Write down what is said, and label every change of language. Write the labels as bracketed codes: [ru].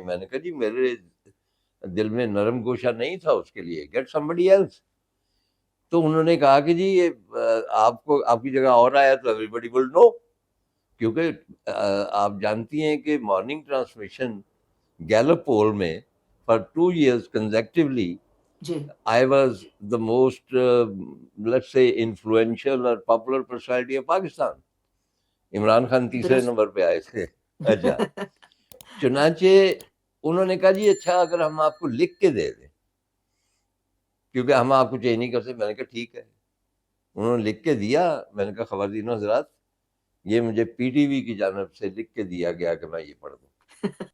[ur] میں نے کہا جی میرے دل میں نرم گوشہ نہیں تھا اس کے لیے، [en] Get somebody else. [ur] تو انہوں نے کہا کہ جی یہ آپ کو آپ کی جگہ اور آیا تو [en] everybody will know, [ur] کیونکہ آپ جانتی ہیں کہ مارننگ ٹرانسمیشن گیلپ پول میں [en] for 2 years consecutively [ur] جی [en] I was the most let's say influential or popular personality of Pakistan. [ur] Imran Khan تیسرے درست. نمبر پہ آئے تھے. اچھا، چنانچہ انہوں نے کہا جی اچھا اگر ہم آپ کو لکھ کے دے دیں، کیونکہ ہم آپ کو چینج نہیں کر سکتے. میں نے کہا ٹھیک ہے. انہوں نے لکھ کے دیا. میں نے کہا خواتین و حضرات، یہ مجھے پی ٹی وی کی جانب سے لکھ کے دیا گیا کہ میں یہ پڑھ دوں.